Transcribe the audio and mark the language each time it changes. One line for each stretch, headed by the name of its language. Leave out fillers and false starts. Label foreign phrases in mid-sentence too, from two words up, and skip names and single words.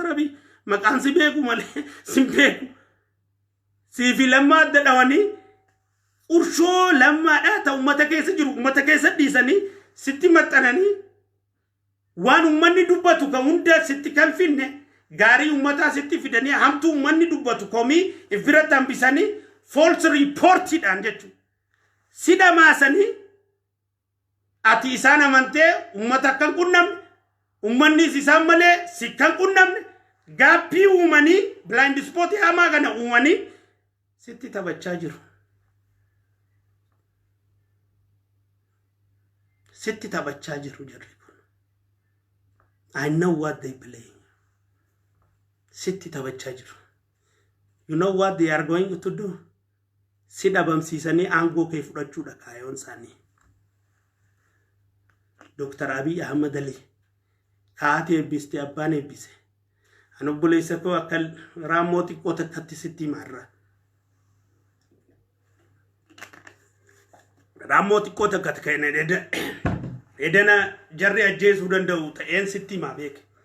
Oromo: Abiy maqaan si beeku malee sin beeku siifi lammaa adda dhawanii urshoo lammaadha ta ummata keessa jiru ummata keessa dhiisanii sitti maxxananii waan ummanni dubbatu kan hunda sitti kan finne gaarii ummataa sitti fidanii hamtuu ummanni dubbatu komii ifirratti hambisanii
English: false reportidhaan
Oromo: jechuudha. Sida maasanii ati isaan amantee ummata kan qunnamne ummanni isaan malee si kan qunnamne gaappii uumanii
English: blind spot
Oromo: hamaa kana uumanii sitti taphachaa jiru. Sitti taphachaa jiru jarri kun.
English: I know what they play.
Oromo: Sitti taphachaa jiru.
English: You know what they are going to do?
Oromo: Si dhabamsiisanii aangoo kee fudhachuudha kaayoon isaanii. Dr. Abiy Ahmed Ali kaatee eebbiste abbaan eebbise. Ani obboleessa koo akka raammoo xiqqoo takkatti sitti himarra. Raammoo xiqqoo takkatti ka'e edana jarri ajjeesuu danda'u ta'een sitti himaa beeke.